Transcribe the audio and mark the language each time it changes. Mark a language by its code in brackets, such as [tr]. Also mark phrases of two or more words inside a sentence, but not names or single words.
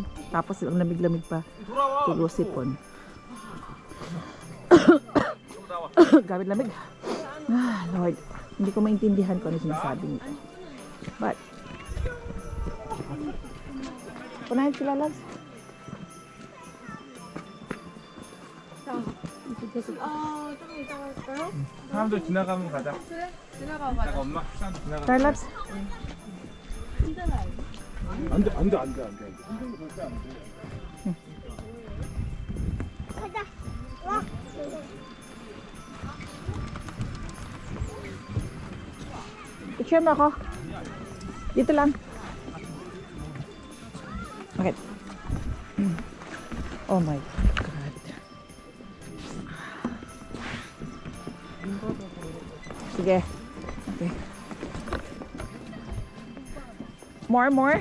[tl] Tapos ang lamig-lamig pa. Tulusipon. Gamit lamig. Ah, Lord. Hindi ko maintindihan kung ano sinasabi nito. But, punahin sila, loves. [ko] 사람들 지나가면 가자. 지나가. 엄마 사람들 지나가. [tl] Tara, loves. [ko] 안돼. [tl] Picture mo ako. Dito lang. [en] Okay. Oh my God. Sige. Okay. More?